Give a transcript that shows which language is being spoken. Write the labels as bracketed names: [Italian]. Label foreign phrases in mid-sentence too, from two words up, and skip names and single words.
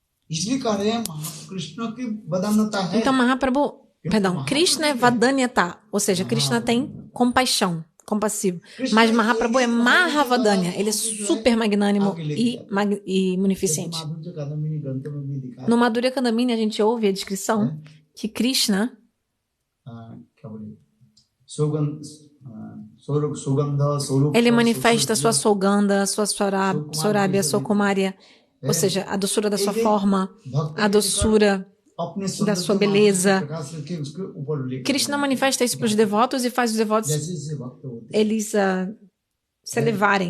[Portuguese] Então Mahaprabhu, Krishna é Vadanyata, ou seja, Krishna tem compaixão, compassivo. Mas Mahaprabhu é Mahavadanya, ele é super magnânimo e munificente. [Hindi] दिखाया [Portuguese] No Madhurya Kandamini a gente ouve a descrição que Krishna, [Hindi] क्या बोले सुगंध सुगंध स्वरूप [Portuguese] ele manifesta sua Sogandha, sua Sorabhya, sua Kumarya, ou seja, a doçura da sua forma, a doçura da sua beleza. Krishna manifesta isso para os devotos e faz os devotos eles se elevarem.